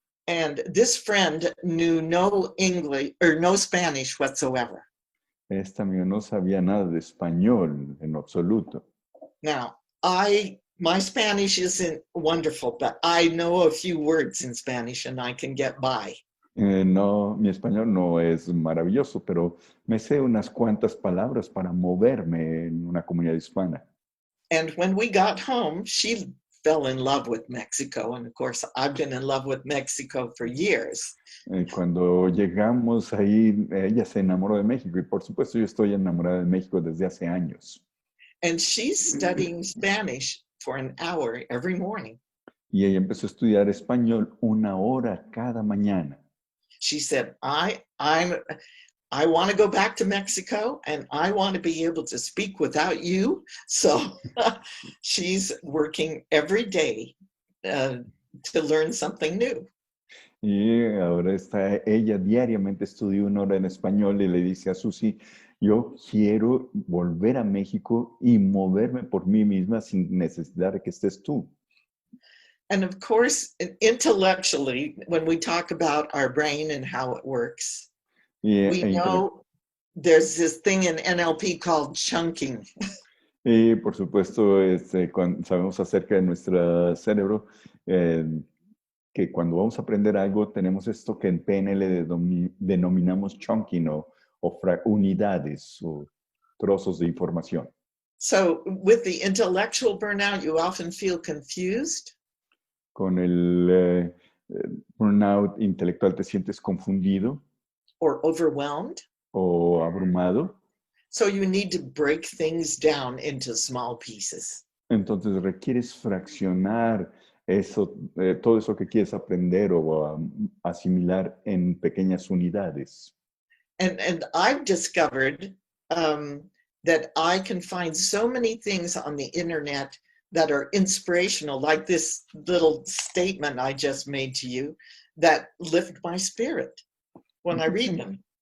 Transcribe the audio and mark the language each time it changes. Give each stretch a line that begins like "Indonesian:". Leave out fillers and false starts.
English: And this friend knew no English or no Spanish whatsoever.
Spanish: Esta amiga no sabía nada de español en absoluto.
English: Now, my Spanish isn't wonderful, but I know a few words in Spanish and I can get by.
Spanish: No, mi español no es maravilloso, pero me sé unas cuantas palabras para moverme en una comunidad hispana.
English: And when we got home, she fell in love with Mexico. And of course, I've been in love with Mexico for years.
Spanish: Cuando llegamos ahí, ella se enamoró de México y por supuesto yo estoy enamorada de México desde hace años.
English: And she's studying Spanish for an hour every morning.
Spanish: Y ella empezó a estudiar español 1 hora cada mañana.
English: She said, I want to go back to Mexico and I want to be able to speak without you. So she's working every day to learn something new.
Spanish: Y ahora ella diariamente estudia 1 hora en español y le dice a Suzi, yo quiero volver a México y moverme por mí misma sin necesidad de que estés tú.
English: And of course, intellectually, when we talk about our brain and how it works, we know there's this thing in NLP called chunking.
Spanish: Y por supuesto, cuando sabemos acerca de nuestro cerebro, que cuando vamos a aprender algo, tenemos esto que en PNL denominamos chunking o unidades o trozos de información.
English: So with the intellectual burnout, you often feel confused.
Spanish: Con el burnout intelectual te sientes confundido
English: or overwhelmed.
Spanish: o abrumado.
English: So you need to break things down into small pieces.
Spanish: Entonces requieres fraccionar eso, todo eso que quieres aprender o asimilar en pequeñas unidades.
English: And I've discovered that I can find so many things on the internet that are inspirational, like this little statement I just made to you, that lift my spirit when I read them.